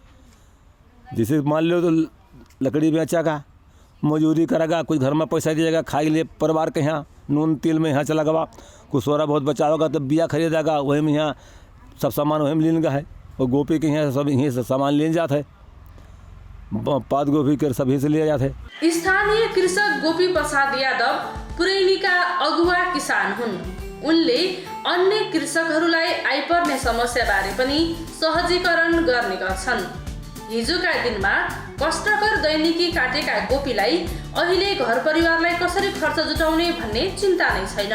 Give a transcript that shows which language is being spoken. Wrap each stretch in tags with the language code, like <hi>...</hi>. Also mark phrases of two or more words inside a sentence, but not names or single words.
<hi>जिसे मान लो तो लकड़ी बेचेगा, मजदूरी करेगा, कुछ घर में पैसा दिएगा, खाई लिए परिवार के यहाँ नून तेल में यहाँ चला गवा, कुछ थोड़ा बहुत बचा होगा तो बिया खरीदेगा, वही में यहाँ सब सामान वही में लेने का है, और गोभी के यहाँ सब यहीं से सामान लेने जाता है, पात गोभी के सभी से लिया जाता है।</hi> <ne>स्थानीय कृषक गोपी प्रसाद यादव पुरैनीका अगुवा किसान हुन्। उनले अन्य कृषकहरूलाई आइपर्ने समस्याबारे पनि सहजीकरण गर्ने गर्छन्। हिजोका दिनमा कष्टकर दैनिकी काटेका गोपीलाई अहिले घर परिवारलाई कसरी खर्च जुटाउने भन्ने चिन्ता नै छैन।</ne>